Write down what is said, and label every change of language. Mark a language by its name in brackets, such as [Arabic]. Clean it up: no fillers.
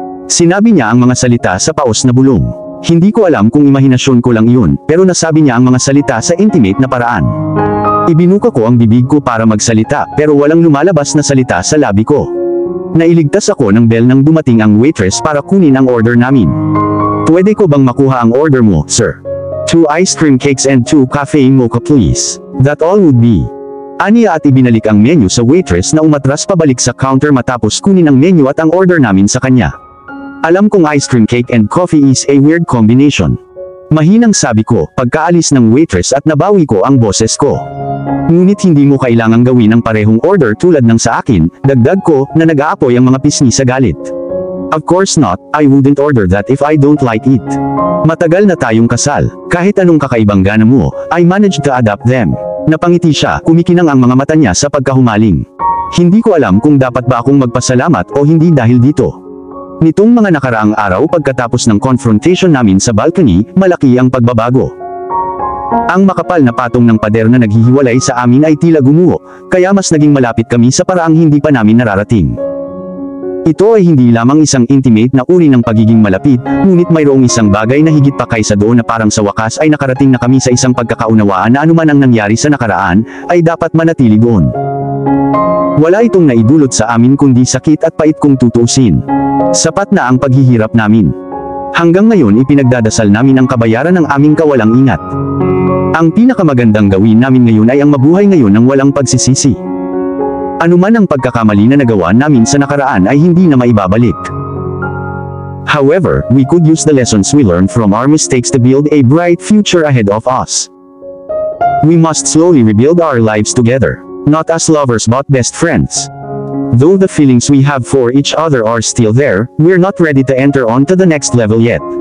[Filipino] Sinabi niya ang mga salita sa paos na bulong. Hindi ko alam kung imahinasyon ko lang iyon, pero nasabi niya ang mga salita sa intimate na paraan. Ibinuka ko ang bibig ko para magsalita, pero walang lumalabas na salita sa labi ko. Nailigtas ako ng bell nang dumating ang waitress para kunin ang order namin. Pwede ko bang makuha ang order mo, sir? [English] 2 ice cream cakes and 2 cafe mocha please. That all would be. [Filipino] Aniya at ibinalik ang menu sa waitress na umatras pabalik sa counter matapos kunin ang menu at ang order namin sa kanya. Alam kong [English] ice cream cake and coffee is a weird combination. [Filipino] Mahinang sabi ko, pagkaalis ng waitress at nabawi ko ang boses ko. Ngunit hindi mo kailangang gawin ang parehong order tulad ng sa akin, dagdag ko, na nag-aapoy ang mga pisngi sa galit. [English] Of course not, I wouldn't order that if I don't like it. [Filipino] Matagal na tayong kasal, kahit anong kakaibang gana mo, [English] I managed to adapt them. [Filipino] Napangiti siya, kumikinang ang mga mata niya sa pagkahumaling. Hindi ko alam kung dapat ba akong magpasalamat o hindi dahil dito. Nitong mga nakaraang araw pagkatapos ng confrontation namin sa balcony, malaki ang pagbabago. Ang makapal na patong ng pader na naghihiwalay sa amin ay tila gumuho, kaya mas naging malapit kami sa paraang hindi pa namin nararating. Ito ay hindi lamang isang intimate na uri ng pagiging malapit, ngunit mayroong isang bagay na higit pa kaysa doon na parang sa wakas ay nakarating na kami sa isang pagkakaunawaan na anuman ang nangyari sa nakaraan, ay dapat manatili doon. Wala itong naidulot sa amin kundi sakit at pait kung tutuusin. Sapat na ang paghihirap namin. Hanggang ngayon ipinagdadasal namin ang kabayaran ng aming kawalang ingat. Ang pinakamagandang gawin namin ngayon ay ang mabuhay ngayon ng walang pagsisisi. Anuman ang pagkakamali na nagawa namin sa nakaraan ay hindi na maibabalik. [English] However, we could use the lessons we learned from our mistakes to build a bright future ahead of us. We must slowly rebuild our lives together, not as lovers but best friends. Though the feelings we have for each other are still there, we're not ready to enter on to the next level yet.